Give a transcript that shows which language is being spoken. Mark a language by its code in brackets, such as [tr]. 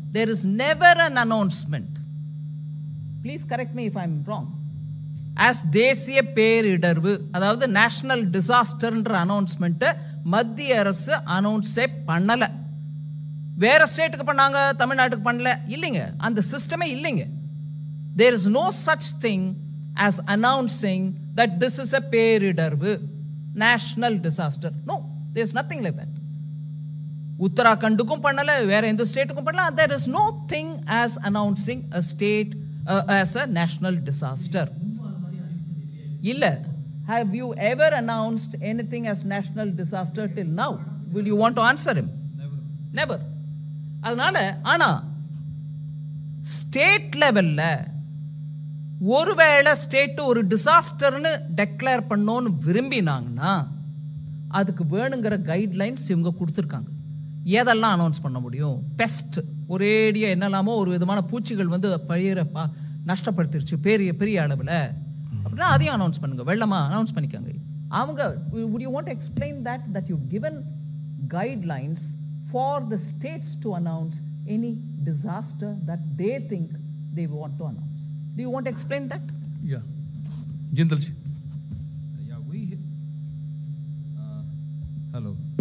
[en] There is never an announcement. Please correct me if I am wrong. [ta] As தேசிய பேரிடர்வு, அதாவது national டிசாஸ்டர்ன்ற அனௌன்ஸ்மெண்ட்டை மத்திய அரசு அனௌன்ஸே பண்ணலை. வேற ஸ்டேட்டுக்கு பண்ணாங்க, தமிழ்நாட்டுக்கு பண்ணல. இல்லைங்க, அந்த சிஸ்டமே இல்லைங்க. [en] There is no such thing as announcing that this is a பேரிடர்வு, national disaster. No, there is nothing like that. [ta] உத்தராகண்டுக்கும் பண்ணல, வேற எந்த ஸ்டேட்டுக்கும் பண்ணல. [en] There is no thing as announcing a state as a national disaster. இல்ல. Have you ever announced anything as national disaster till now? Will you want to answer him? Never. [ta] அதனால ஆனா state லெவல்ல ஒருவேளை state ஒரு டிசாஸ்டர்னு declare பண்ணோன்னு விரும்பினாங்கன்னா அதுக்கு வேணுங்கிற guidelines இவங்க கொடுத்துருக்காங்க. எதெல்லாம் அனௌன்ஸ் பண்ண முடியும்? பெஸ்ட், ஒரேடியா என்னெல்லாமோ ஒரு விதமான பூச்சிகள் வந்து பயிரை நஷ்டப்படுத்திருச்சு பெரிய பெரிய அளவில் அப்படின்னா அதையும் அனௌன்ஸ் பண்ணுங்க. வெள்ளமா அனௌன்ஸ் பண்ணிக்காங்க. [en] அவங்க would you want to explain that you've given guidelines for the states to announce any disaster that they think they want to announce? Do you want to explain that? Yeah. Jindalji. Yeah, hello.